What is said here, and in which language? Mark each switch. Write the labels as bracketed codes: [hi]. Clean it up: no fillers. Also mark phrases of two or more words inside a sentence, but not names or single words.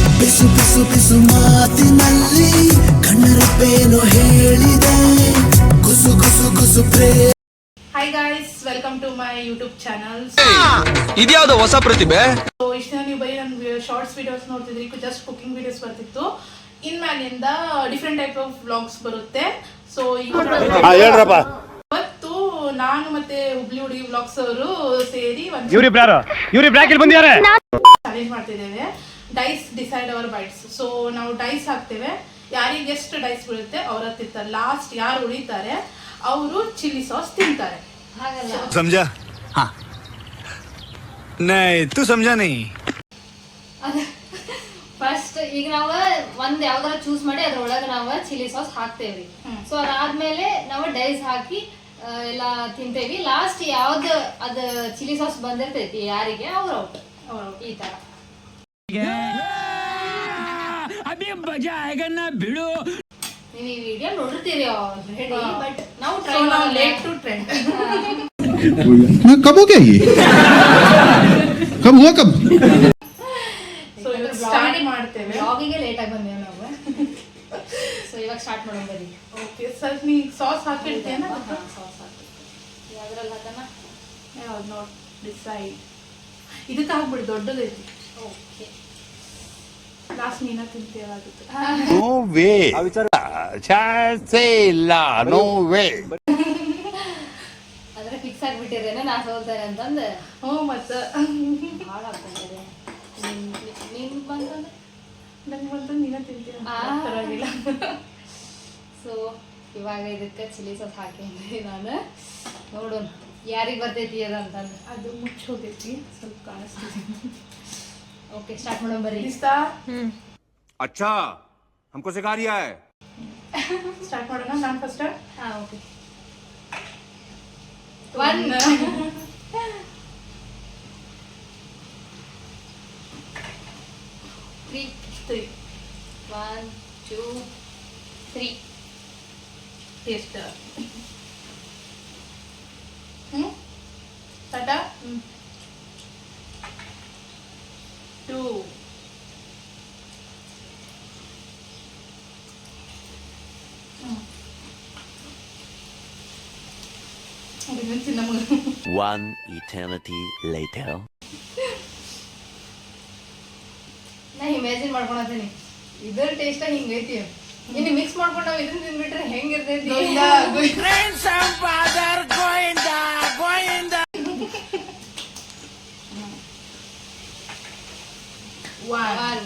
[kn] ಬಿಸು ಬಿಸು ಬಿಸು ಮಾತಿನಲ್ಲಿ ಕಣ್ಣರಪ್ಪೇನು ಹೇಳಿದೆ ಗುಸು ಗುಸು ಗುಸು [en] Hi guys, welcome to my YouTube channel. [kn] ಇದ್ಯಾವುದೋ ಹೊಸ ಪ್ರತಿಭೆ. So ಇಷ್ಟ ನೀವು ಬರೀ ನನ್ನ [en] shorts videos [kn] ನೋಡ್ತಿದ್ರಿ, [en] just cooking videos [kn] ಬರ್ತಿತ್ತು. ಇನ್ಮ್ಯಾಲಿಂದ [en] different type of vlogs [kn] ಬರುತ್ತೆ. ಸೊ ಇವತ್ತು ನಾನು ಮತ್ತೆ ಹುಬ್ಳಿ ಹುಡುಗಿ ವ್ಲಾಗ್ಸ್ ಅವರು ಸೇರಿ ಚಾಲೆಂಜ್ ಮಾಡ್ತಿದ್ದೇವೆ. [en] Dice decide our bites. [kn] ಸೊ ನಾವು ಡೈಸ್ ಹಾಕ್ತೇವೆ, ಯಾರಿಗೆ ಎಷ್ಟು ಡೈಸ್ ಬೀಳುತ್ತೆ ಅವ್ರ ತಿಂತಾರೆ. ಲಾಸ್ಟ್ ಯಾರು ಉಳಿತಾರೆ ಅವರು [en] chilli sauce [kn] ತಿಂತಾರೆ. [hi] समझा? हाँ नहीं तू समझा नहीं. [kn] ಫಸ್ಟ್ ಈಗ ನಾವು ಒಂದ್ ಯಾವ್ದಾರ ಚೂಸ್ ಮಾಡಿ ಅದ್ರೊಳಗೆ ನಾವು [en] chilli sauce [kn] ಹಾಕ್ತೇವ್ರಿ. ಸೊ ಅದಾದ್ಮೇಲೆ ನಾವು ಡೈಸ್ ಹಾಕಿ ಎಲ್ಲ ತಿಂತೇವಿ. ಲಾಸ್ಟ್ ಯಾವ್ದು ಅದ [en] chilli sauce [kn] ಬಂದಿರ್ತೈತಿ ಯಾರಿಗೆ ಅವ್ರ ಔಟ್. ಈ ತರ ನೀವು ಈ ವಿಡಿಯೋ ನೋಡಿರ್ತೀರಿ ಆಲ್ರೆಡಿ, ಬಟ್ ನಾವು ಟ್ರೈ ಮಾಡೋಣ. [en] Late to trend. [hi] कब हो गया ये कब हुआ कब [kn] ಸೊ ಇವಾಗ ಸ್ಟಾರ್ಟ್ ಮಾಡ್ತೇವೆ. ಬ್ಲಾಗಿಗೆ ಲೇಟ್ ಆಗಿ ಬಂದೇವೆ ನಾವು. ಸೊ ಇವಾಗ ಸ್ಟಾರ್ಟ್ ಮಾಡೋಣ ಬರೀ. [en] okay sir, [kn] ನೀ ಸಾಸ್ ಹಾಕಿಡ್ತೇನ? ಸಾಸ್ ಹಾಕಿ ಯಾವ್ದ್ರಲ್ಲಿ ಹಾಕೋಣ? ಯಾವ್ದು ನೋಡಿ ಡಿಸೈಡ್. ಇದಕ್ಕೆ ಹಾಕ್ಬಿಡಿ, ದೊಡ್ಡದೈತಿ. ಓಕೆ ಲಾಸ್ಟ್ ನೀನ ತಿಂತೇವಾಗುತ್ತೆ. [en] No way. Chance ಇಲ್ಲ. No way. [kn] ಅಂದ್ರೆ ಫಿಕ್ಸ್ ಆಗಿಬಿಟ್ಟಿದ್ದೇನೆ ನಾ ಸೋಲ್ತೇನೆ ಅಂತಂದು. ಹ್ಞೂ ಮತ್ತೆ ಭಾಳ ಆಗ್ತದೆ. ನೀನು ಬಂತಂದ್ರೆ ನಂಗೆ ಬಂತು, ನೀನ ತಿಂತೀರ ಪರವಾಗಿಲ್ಲ. ಸೊ ಇವಾಗ ಇದಕ್ಕೆ [en] chilli sauce [kn] ಹಾಕಿದ್ರಿ ನಾನು. ನೋಡೋಣ ಯಾರಿಗೆ ಬರ್ತೈತಿ ಅದಂತಂದು. ಅದು ಮುಚ್ಚಿ ಹೋಗೈತಿ, ಸ್ವಲ್ಪ ಕಾಣಿಸ್ತಿದೆ. [en] okay start [kn] ಮಾಡೋಣ ಬರ್ರಿ. ಇಸ್ತಾ [hi] अच्छा हमको सिखा रिया है. [kn] ಸ್ಟಾರ್ಟ್ ಮಾಡೋಣ. ನಾನು ಫಸ್ಟ್. ಹಾಂ ಓಕೆ. 1 3 3 1 2 3 ಟೇಸ್ಟ್. ಟಾಟಾ. 2 [en] One eternity later. [kn] ನಾ ಇಮ್ಯಾಜಿನ್ ಮಾಡ್ಕೊಳತೀನಿ ಇದ್ರ ಟೇಸ್ಟ್ ಹಿಂಗೈತಿ. ಇನ್ನು ಮಿಕ್ಸ್ ಮಾಡ್ಕೊಂಡು ನಾವು ಇದನ್ನ ತಿಂದ್ಬಿಟ್ರೆ ಹೆಂಗಿರ್ತೈತಿ. [en] One.